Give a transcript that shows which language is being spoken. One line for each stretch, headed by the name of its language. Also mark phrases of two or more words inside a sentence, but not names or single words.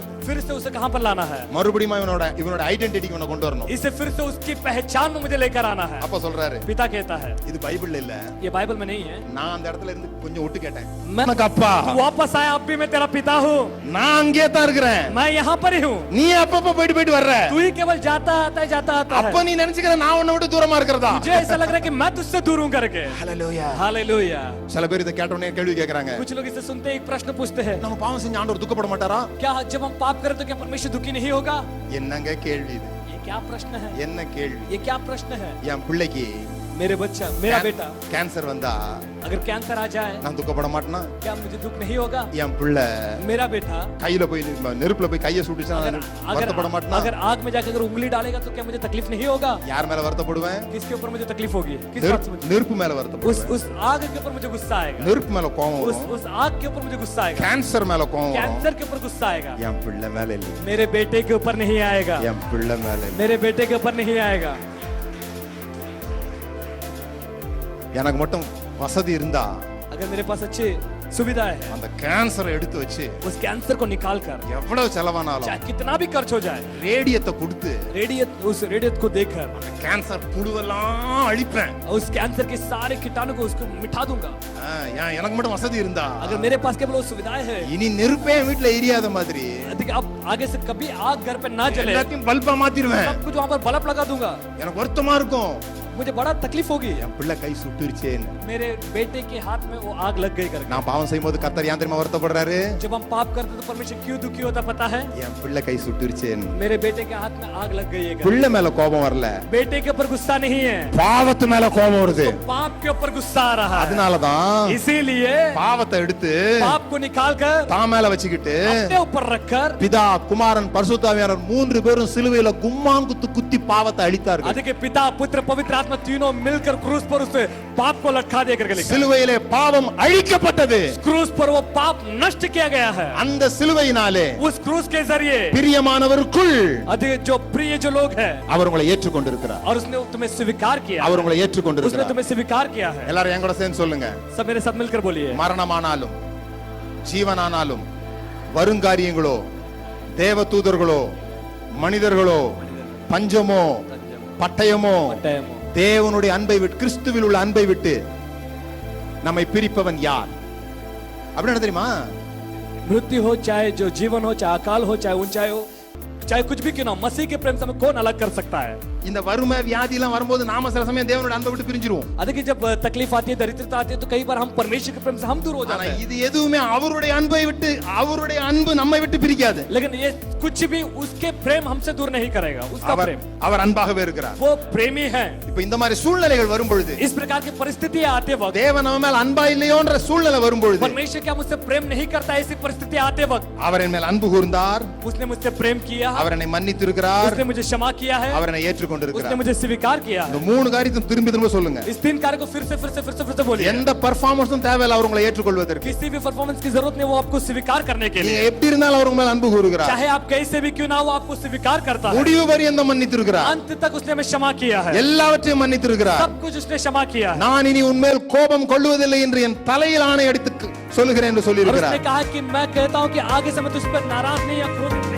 Hindi: फिर से उसे कहां पर लाना है?
Tamil: மறுபடியும் இவனோட ஐடென்டிட்டி இவனை கொண்டு வரணும்.
Hindi: इसे फिर से उसकी पहचान में मुझे लेकर आना है।
Tamil: அப்ப சொல்றாரு,
Hindi: पिता कहता है,
Tamil: இது பைபிள்ல இல்ல,
Hindi: ये बाइबल में नहीं है।
Tamil: நான் அந்த இடத்துல இருந்து கொஞ்சம் ஒட்டு கேட்டேன்.
Hindi: मैं
Tamil: எனக்கு அப்பா
Hindi: तू वापस आया, अब भी मैं तेरा पिता हूँ,
Tamil: நான் அங்கே தான் இருக்கிறேன்.
Hindi: मैं यहाँ पर ही हूँ।
Tamil: நீ அப்பப்ப போயிட்டு வர்ற.
Hindi: तू ही केवल जाता आता है।
Tamil: அப்ப நீ நினைச்சுக்கிற நான் உன்னை விட்டு தூரமா இருக்கிறதா?
Hindi: मुझे ऐसा लग रहा है कि मैं तुझसे दूर हूँ करके।
Tamil: ஹalleluya.
Hindi: हालेलुया।
Tamil: சில பேர் இத கேட்ட உடனே கேள்வி கேக்குறாங்க.
Hindi: कुछ लोग इसे सुनते एक प्रश्न पूछते हैं,
Tamil: நம்ம பாவம் செஞ்ச ஆண்டவர் துக்கப்பட மாட்டாரா?
Hindi: क्या जब हम पाप करें तो क्या परमेश्वर दुखी नहीं होगा?
Tamil: என்னங்க கேள்வி இது?
Hindi: ये क्या प्रश्न है?
Tamil: என்ன கேள்வி?
Hindi: ये क्या प्रश्न है?
Tamil: என் பிள்ளைக்கு
Hindi: मेरे बच्चा, मेरा बेटा
Tamil: கேன்சர் வந்தா
Hindi: अगर कैंसर आ जाए
Tamil: நான் துக்கப்பட மாட்டேனா?
Hindi: क्या मुझे दुख नहीं होगा?
Tamil: என் பிள்ளை
Hindi: मेरा बेटा
Tamil: கையில போய் நெருப்புல போய் கையை சுட்டுச்சா வருத்தப்பட மாட்டேனா?
Hindi: अगर आग में जाकर अगर उंगली डालेगा तो क्या मुझे तकलीफ नहीं होगा?
Tamil: யார் மேல வருத்தப்படுவேன்?
Hindi: किसके ऊपर मुझे तकलीफ होगी? किस बात से मुझे?
Tamil: நெருப்பு மேல வருத்தப்படுவேன்.
Hindi: उस आग के ऊपर मुझे गुस्सा आएगा।
Tamil: நெருப்பு மேல கோபம் வரும்.
Hindi: उस आग के ऊपर मुझे गुस्सा आएगा।
Tamil: கேன்சர் மேல கோபம் வரும்.
Hindi: कैंसर के ऊपर गुस्सा आएगा।
Tamil: என் பிள்ளை மேல இல்ல.
Hindi: मेरे बेटे के ऊपर नहीं आएगा।
Tamil: என் பிள்ளை மேல இல்ல.
Hindi: मेरे बेटे के ऊपर नहीं आएगा।
Tamil: எனக்கு மட்டும் வசதி இருந்தா
Hindi: अगर मेरे पास अच्छी सुविधा है,
Tamil: அந்த கேன்சரை எடுத்து வச்சு
Hindi: उस कैंसर को निकाल कर
Tamil: எவ்வளவு செலவானாலும்
Hindi: चाहे कितना भी खर्च हो जाए,
Tamil: ரேடியத்தை கொடுத்து
Hindi: उस रेडियत को देकर
Tamil: கேன்சர் புழுவெல்லாம் அழிப்பேன்.
Hindi: उस कैंसर के सारे कीटाणु को उसको मिटा दूंगा।
Tamil: எனக்கு மட்டும் वसதி இருந்தா
Hindi: अगर मेरे पास केवल वो सुविधाएं है,
Tamil: இனி நெருப்பே என் வீட்டுல எரியாத மாதிரி
Hindi: अधिक अब आगे से कभी आग घर पे ना जले,
Tamil: எல்லாத்தையும் பல்பா மாத்திடுவேன்.
Hindi: सब कुछ वहां पर बल्ब लगा दूंगा।
Tamil: எனக்கு வருத்தமா இருக்கும்.
Hindi: मुझे बड़ा तकलीफ होगी,
Tamil: என் பிள்ளை கை சுட்டுருச்சேன்னு.
Hindi: मेरे बेटे के हाथ में वो आग लग गई करके।
Tamil: நான் பாவம் செய்யும்போது கர்த்தர் ஏன் தெரியுமா வருத்தப்படுறாரு?
Hindi: जब हम पाप करते तो परमेश्वर क्यों दुखी होता पता है?
Tamil: என் பிள்ளை கை சுட்டுருச்சேன்னு.
Hindi: मेरे बेटे के हाथ में आग लग गई है करके।
Tamil: பிள்ளை மேல கோபம் வரல,
Hindi: बेटे के ऊपर गुस्सा नहीं है,
Tamil: பாவத்து மேல கோபம் வருது.
Hindi: पाप के ऊपर गुस्सा आ रहा है।
Tamil: அதனாலதான்
Hindi: इसीलिए
Tamil: பாவத்தை எடுத்து
Hindi: पाप को निकाल कर
Tamil: தான் மேல வச்சுக்கிட்டு
Hindi: अपने ऊपर रखकर
Tamil: பிதா குமாரன் பரிசுத்தாவியானவர் 3 பேரும் சிலுவையில கும்மாங்குத்து குத்தி பாவத்தை அழித்தார்கள்.
Hindi: अधिक पिता पुत्र पवित्र आत्मा तीनों मिलकर क्रूस पर उस पाप को लटका दे करके लिखा।
Tamil: சிலுவையிலே பாவம் அழிக்கப்பட்டது.
Hindi: क्रूस पर वो पाप नष्ट किया गया है।
Tamil: அந்த சிலுவையினாலே
Hindi: उस क्रूस के जरिए
Tamil: பிரியமானவருக்குள்
Hindi: अधिक जो प्रिय जो लोग हैं
Tamil: அவர் உங்களை ஏற்றுக்கொண்டிருக்கிறார்.
Hindi: और उसने तुम्हें स्वीकार किया,
Tamil: அவர் உங்களை
Hindi: उसने
Tamil: ஏற்றுக்கொண்டிருக்கிறார்.
Hindi: तुम्हें स्वीकार किया है।
Tamil: எல்லாரும் என் கூட சேர்ந்து சொல்லுங்க.
Hindi: सब मेरे साथ मिलकर बोलिए,
Tamil: மரணமானாலும் ஜீவனானாலும் வருங்காரியங்களோ தேவதூதர்களோ மனிதர்களோ பஞ்சமோ பட்டயமோ தேவனுடைய அன்பை விட்டு கிறிஸ்துவில் உள்ள அன்பை விட்டு நம்மை பிரிப்பவன் யார்? அப்படின்னு தெரியுமா?
Hindi: मृत्यु हो चाहे जो जीवन हो, चाहे अकाल हो, चाहे ऊंचाई हो, चाहे कुछ भी क्यों ना, मसीह के प्रेम से हमें कौन अलग कर सकता है?
Tamil: இந்த வறுமை வியாதி எல்லாம் வரும்போது நாம சில சமயம் தேவனோட அன்பை விட்டு பிரிஞ்சிருவோம்.
Hindi: देखिए जब तकलीफ आती है, दरिद्रता आती है, तो कई बार हम परमेश्वर के प्रेम से हम दूर हो
Tamil: ஆனா
Hindi: जाते हैं.
Tamil: இது எதுவுமே அவருடைய அன்பை விட்டு, அவருடைய அன்பு நம்மை விட்டு பிரிக்காது.
Hindi: लेकिन ये कुछ भी उसके प्रेम हमसे दूर नहीं करेगा. उसका
Tamil: அவர்
Hindi: प्रेम,
Tamil: அவர் அன்பாகவே இருக்கிறார்.
Hindi: वो प्रेमी है.
Tamil: இப்ப இந்த மாதிரி சூழ்நிலைகள் வரும் பொழுது,
Hindi: इस प्रकार की परिस्थितियां आते वक्त,
Tamil: தேவன் நம்ம மேல் அன்பா இல்லையோன்ற சூழ்நிலை வரும் பொழுது,
Hindi: परमेश्वर क्या मुझसे प्रेम नहीं करता, ऐसी परिस्थिति आते वक्त
Tamil: அவர் என் மேல் அன்பு கூர்ந்தார்,
Hindi: उसने मुझसे प्रेम किया,
Tamil: அவர் என்னை மன்னித்து இருக்கிறார்,
Hindi: उसने मुझे क्षमा किया है,
Tamil: அவர் என்னை ஏற்றுக்கொண்டிருக்கிறார்.
Hindi: उसने मुझे स्वीकार किया
Tamil: இந்த
Hindi: है.
Tamil: மூணு காரியத்தையும் திரும்பி திரும்ப சொல்லுங்க.
Hindi: इस तीन कार्य को फिर से बोलिए.
Tamil: எந்த பெர்ஃபார்மன்ஸும் தேவையில்லை அவர் உங்களை ஏற்றுக்கொள்வதற்கு.
Hindi: किसी भी परफॉर्मेंस की जरूरत नहीं, वो आपको स्वीकार करने के
Tamil: நீங்க
Hindi: लिए.
Tamil: எப்படி இருந்தாலும் அவர் உங்க மேல் அன்பு கூறுகிறார்.
Hindi: चाहे आप कैसे भी क्यों ना हो, आपको स्वीकार करता है.
Tamil: முடிவு பரியந்தம் மன்னித்து இருக்கிறார்.
Hindi: अंत तक उसने हमें क्षमा किया है.
Tamil: எல்லாவற்றையும் மன்னித்து இருக்கிறார்.
Hindi: सब कुछ उसने क्षमा किया है.
Tamil: நான் இனி உன்மேல் கோபம் கொள்வதில்லை என்று என் தலையில் ஆணை அடித்து சொல்லுகிறேன் என்று சொல்லி
Hindi: और
Tamil: இருக்கிறார்.
Hindi: उसने कहा कि मैं कहता हूं कि आगे से मैं तुझ पर नाराज नहीं या क्रोध